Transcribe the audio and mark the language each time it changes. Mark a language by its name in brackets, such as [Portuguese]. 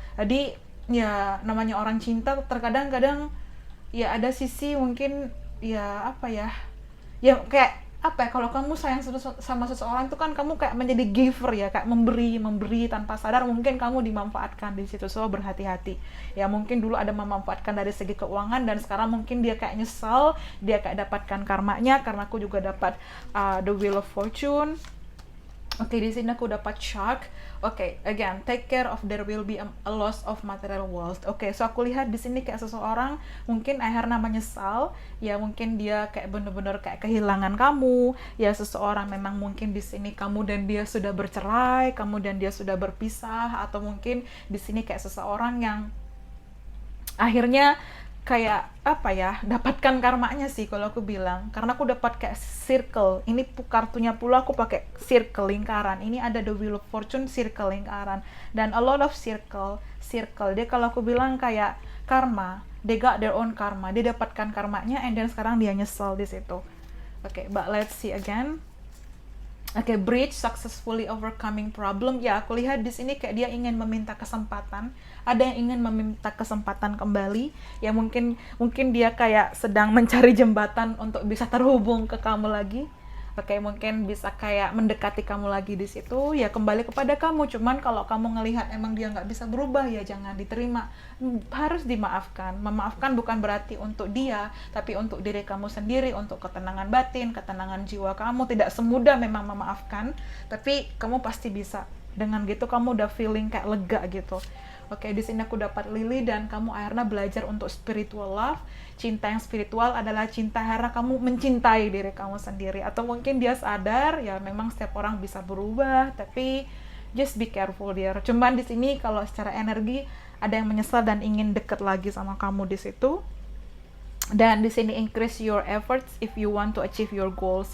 [Indonesian] Jadi ya namanya orang cinta terkadang-kadang ya ada sisi mungkin ya apa ya, ya kayak apa ya, kalau kamu sayang sama seseorang itu kan kamu kayak menjadi giver ya, kayak memberi tanpa sadar, mungkin kamu dimanfaatkan di situ. So berhati-hati ya, mungkin dulu ada memanfaatkan dari segi keuangan dan sekarang mungkin dia kayak nyesal, dia kayak dapatkan karmanya. Karena aku juga dapat the wheel of fortune. Oke, di sini aku dapat shark. [English] Oke, again, take care of there will be a loss of material wealth. [Indonesian] Oke, so aku lihat di sini kayak seseorang mungkin akhirnya menyesal, ya mungkin dia kayak bener-bener kayak kehilangan kamu, ya seseorang memang mungkin di sini kamu dan dia sudah bercerai, kamu dan dia sudah berpisah, atau mungkin di sini kayak seseorang yang akhirnya kayak apa ya, dapatkan karmanya sih kalau aku bilang. Karena aku dapat kayak circle, ini kartunya pula aku pakai circle, lingkaran. Ini ada the wheel of fortune, circle, lingkaran, dan [English] a lot of circle. [Indonesian] Dia kalau aku bilang kayak karma, [English] they got their own karma, [Indonesian] dia dapatkan karmanya [English] and then [Indonesian] sekarang dia nyesel di situ. [English] Oke, but let's see again. Oke, bridge, successfully overcoming problem. [Indonesian] Ya, aku lihat di sini kayak dia ingin meminta kesempatan. Ada yang ingin meminta kesempatan kembali. Ya mungkin dia kayak sedang mencari jembatan untuk bisa terhubung ke kamu lagi. Oke, mungkin bisa kayak mendekati kamu lagi di situ. Ya kembali kepada kamu. Cuman kalau kamu ngelihat emang dia nggak bisa berubah, ya jangan diterima. Harus dimaafkan. Memaafkan bukan berarti untuk dia, tapi untuk diri kamu sendiri, untuk ketenangan batin, ketenangan jiwa kamu. Tidak semudah memang memaafkan, tapi kamu pasti bisa. Dengan gitu kamu udah feeling kayak lega gitu. Oke, di sini aku dapat lily dan kamu akhirnya belajar untuk spiritual love. Cinta yang spiritual adalah cinta karena kamu mencintai diri kamu sendiri. Atau mungkin dia sadar ya memang setiap orang bisa berubah, tapi [English] just be careful dear. [Indonesian] Cuman di sini kalau secara energi ada yang menyesal dan ingin deket lagi sama kamu di situ. Dan di sini [English] increase your efforts if you want to achieve your goals.